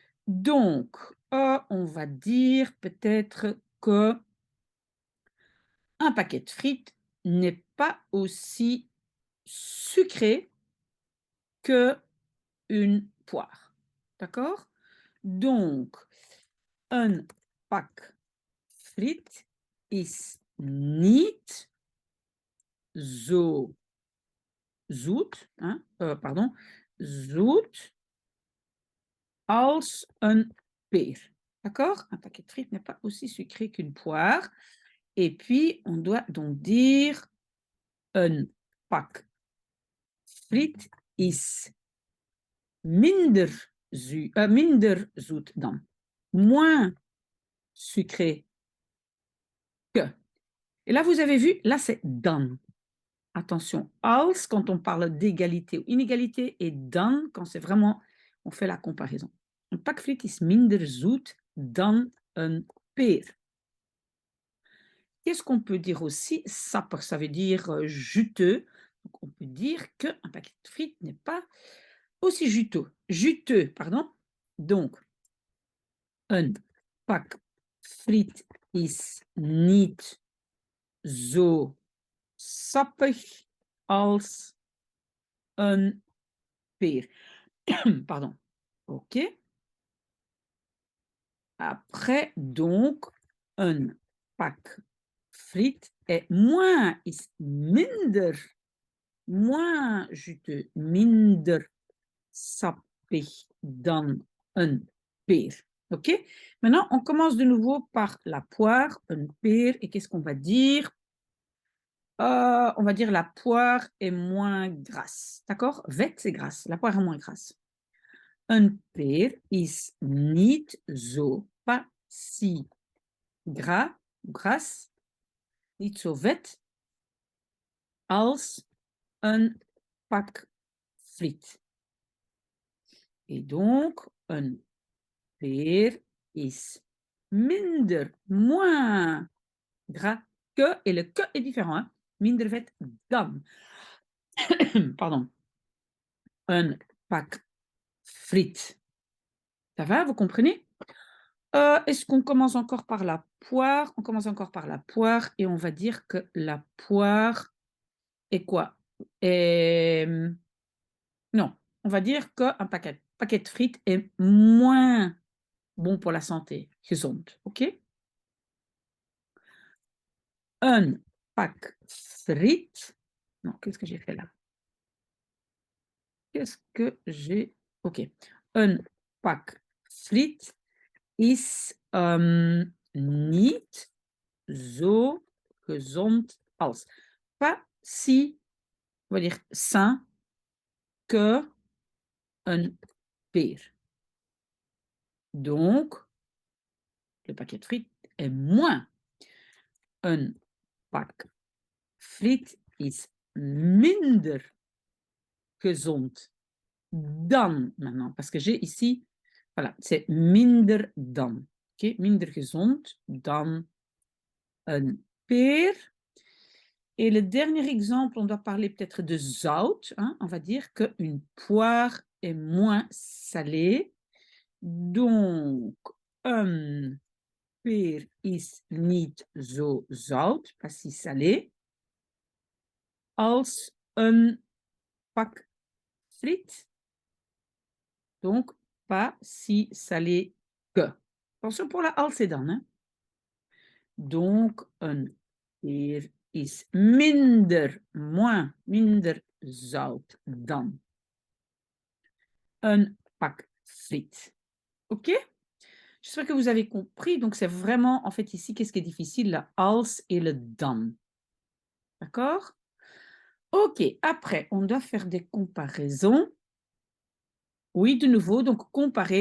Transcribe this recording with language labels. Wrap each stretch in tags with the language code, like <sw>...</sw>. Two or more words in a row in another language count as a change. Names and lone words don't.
<fr>Donc, on va dire peut-être que un paquet de frites n'est pas aussi sucré qu'une poire. D'accord? Donc,</fr> <nl>een pak friet is niet zo zoet, hein, pardon, zoet als een peer.</nl> <fr>D'accord? Un paquet de frites n'est pas aussi sucré qu'une poire. Et puis, on doit donc dire</fr> <nl>een pak friet is minder zoet dan.</nl> <fr>Moins sucré que. Et là, vous avez vu, là, c'est dan. Attention, als, quand on parle d'égalité ou inégalité, et dan, quand c'est vraiment, on fait la comparaison.</fr> <nl>Un pak friet is minder zoet dan een peer.</nl> <fr>Qu'est-ce qu'on peut dire aussi? Sapper, ça veut dire juteux. Donc, on peut dire qu'un paquet de frites n'est pas aussi juteux, pardon. Donc,</fr> <nl>een pak friet is niet zo sappig als een peer.</nl> <fr>Pardon. OK. Après, donc,</fr> <nl>een pak friet est is minder,</nl> <fr>moins juteux,</fr> <nl>minder sappig dan een peer.</nl> <fr>OK? Maintenant, on commence de nouveau par la poire,</fr> <nl>een peer,</nl> <fr>et qu'est-ce qu'on va dire? On va dire la poire est moins grasse. D'accord? Vet, c'est grasse. La poire est moins grasse.</fr> <nl>Een peer is niet zo,</nl> <fr>pas si gras, grasse,</fr> <nl>niet zo vet, als een pak friet.</nl> <fr>Et donc,</fr> <nl>een peer is minder,</nl> <fr>moins gras que, et le que est différent, hein?</fr> <nl>Minder vet dan. Pardon. Een pak frites.</nl> <fr>Ça va, vous comprenez? Est-ce qu'on commence encore par la poire? On commence encore par la poire et on va dire que la poire est quoi? Non, on va dire qu'un paquet de frites est moins bon pour la santé, gezond, OK?</fr> <nl>Un pak frites</nl> <fr>non, qu'est-ce que j'ai fait là? Qu'est-ce que j'ai OK.</fr> <nl>Un pak frites is, niet zo gezond als.</nl> <fr>Pas si, on va dire, sain que un peer. Donc, le paquet de frites est moins.</fr> <nl>Un pak friet is minder gezond dan,</nl> <fr>maintenant, parce que j'ai ici, voilà, c'est</fr> <nl>minder dan.</nl> <fr>OK?</fr> <nl>Minder gezond dan een peer.</nl> <fr>Et le dernier exemple, on doit parler peut-être de zout, hein, on va dire qu'une poire est moins salée. Donc,</fr> <nl>een peer is niet zo zout,</nl> <fr>pas si salé,</fr> <nl>als een pak frites.</nl> <fr>Donc, pas si salé que. Attention pour la als et dan, hein. Donc,</fr> <nl>een peer is minder, moins, minder zout dan un pak frites. OK?</nl> <fr>J'espère que vous avez compris. Donc, c'est vraiment, en fait, ici, qu'est-ce qui est difficile? La als et le dan. D'accord? OK. Après, on doit faire des comparaisons. Oui, de nouveau, donc comparer.</fr>